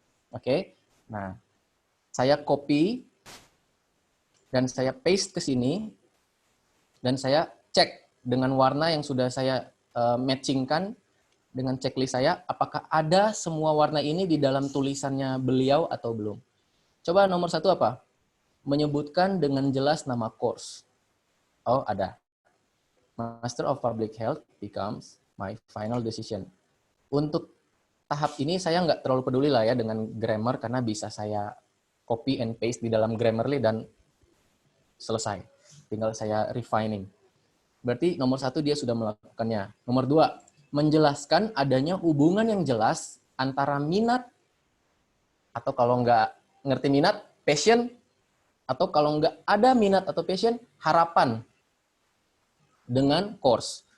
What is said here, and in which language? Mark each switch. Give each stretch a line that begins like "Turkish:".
Indonesian: Oke, nah saya copy dan saya paste ke sini dan saya cek dengan warna yang sudah saya matchingkan dengan checklist saya, apakah ada semua warna ini di dalam tulisannya beliau atau belum. Coba nomor 1 apa? Menyebutkan dengan jelas nama course. Oh, ada.
English: Master of Public Health becomes my final decision.
Indonesian: Untuk tahap ini saya nggak terlalu peduli lah ya dengan grammar karena bisa saya copy and paste di dalam Grammarly dan selesai. Tinggal saya refining. Berarti nomor 1 dia sudah melakukannya. Nomor 2, menjelaskan adanya hubungan yang jelas antara minat, atau kalau nggak ngerti minat, passion, atau kalau nggak ada minat atau passion, harapan dengan course.